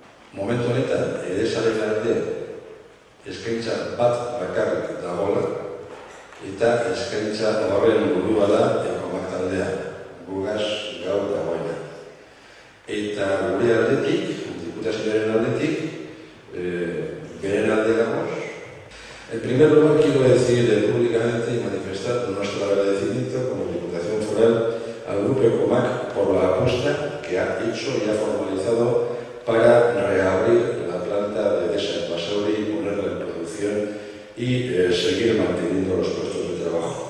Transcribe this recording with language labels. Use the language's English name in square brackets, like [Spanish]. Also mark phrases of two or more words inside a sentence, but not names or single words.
[Basque] Momentu honetan, Edesaren alde eskaintza bat bakarrik dagoela, eta eskaintza horren burua da Ecomac taldea, gugaz gaur dagoena. Eta gure aldetik, diputazioaren aldetik, beren alde gagoz. [Spanish] En primer lugar, quiero decir públicamente y manifestar nuestro agradecimiento como Diputación Foral al Grupo Ecomac por la apuesta que ha hecho y ha formalizado para reabrir la planta de Edesa en Basauri, ponerla en producción y seguir manteniendo los puestos de trabajo.